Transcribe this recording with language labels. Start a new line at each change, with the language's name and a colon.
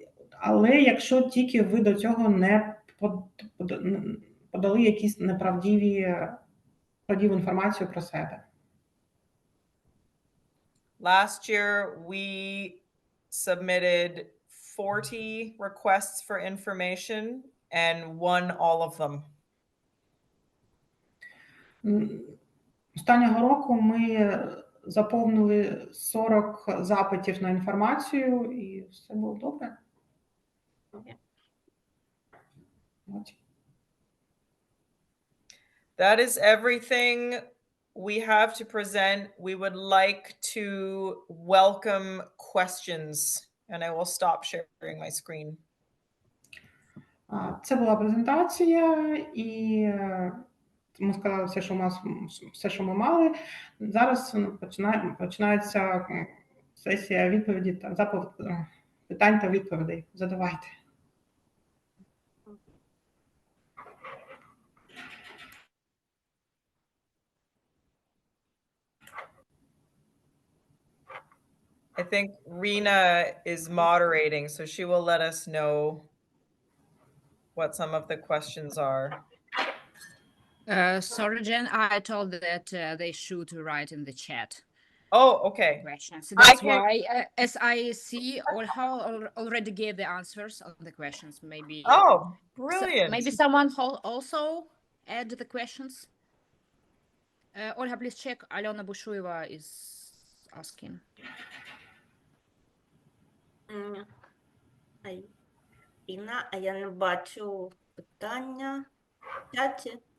Ukrainian: Але якщо тільки ви до цього не подали якісь правдиву інформацію про себе.
English: Last year, we submitted 40 requests for information and won all of them.
Ukrainian: Останнього року ми заповнили 40 запитів на інформацію, і все було добре.
English: That is everything we have to present. We would like to welcome questions, and I will stop sharing my screen.
Ukrainian: Це була презентація, і ми сказали все, що ми мали. Зараз починається сесія відповіді питань та відповідей. Задавайте.
English: I think Rena is moderating, so she will let us know what some of the questions are. Sorry, Jen, I told that they should write in the chat Oh, okay. questions. So that's can- why, as I see, already gave the answers on the questions. Maybe. Oh, brilliant. Maybe someone also add the questions. Olga, please check. Alena Bushueva is asking.
Ukrainian: Інна, а я не бачу питання в чаті.